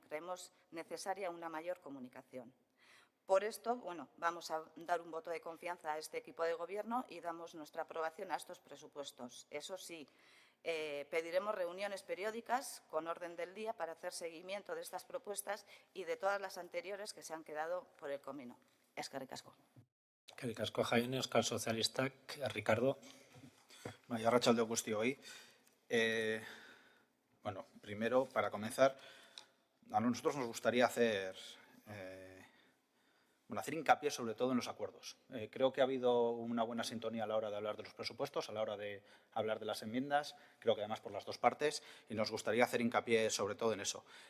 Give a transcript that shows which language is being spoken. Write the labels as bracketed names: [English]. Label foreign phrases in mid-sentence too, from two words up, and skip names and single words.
[Spanish] Creemos necesaria una mayor comunicación. Por esto, bueno, vamos a dar un voto de confianza a este equipo de Gobierno y damos nuestra aprobación a estos presupuestos. Eso sí, pediremos reuniones periódicas con orden del día para hacer seguimiento de estas propuestas y de todas las anteriores que se han quedado por el camino. [Basque] Eskerrik asko. Eskerrik asko, Jaén, Euskal Sozialistak, Ricardo. Bai, arratsalde on guztioi. Bueno, [Spanish] primero, para comenzar, a nosotros nos gustaría hacer hincapié sobre todo en los acuerdos. Creo que ha habido una buena sintonía a la hora de hablar de los presupuestos, a la hora de hablar de las enmiendas, creo que además por las dos partes, y nos gustaría hacer hincapié sobre todo en eso.